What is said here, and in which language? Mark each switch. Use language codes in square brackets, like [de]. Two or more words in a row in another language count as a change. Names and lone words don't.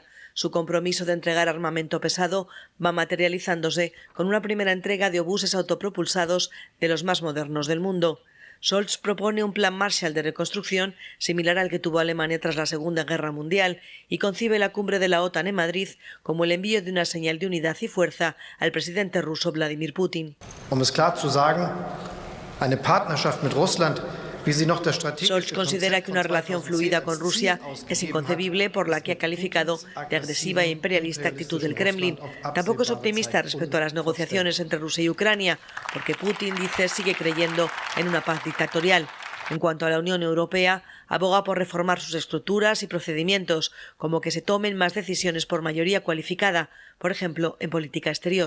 [es] Su compromiso de entregar armamento pesado va materializándose con una primera entrega de obuses autopropulsados de los más modernos del mundo. Scholz propone un plan Marshall de reconstrucción similar al que tuvo Alemania tras la Segunda Guerra Mundial y concibe la cumbre de la OTAN en Madrid como el envío de una señal de unidad y fuerza al presidente ruso Vladimir Putin. [de] Es klar zu sagen, eine Partnerschaft mit Russland. [es] Scholz considera que una relación fluida con Rusia es inconcebible, por la que ha calificado de agresiva e imperialista actitud del Kremlin. Tampoco es optimista respecto a las negociaciones entre Rusia y Ucrania, porque Putin, dice, sigue creyendo en una paz dictatorial. En cuanto a la Unión Europea, aboga por reformar sus estructuras y procedimientos, como que se tomen más decisiones por mayoría cualificada, por ejemplo, en política exterior.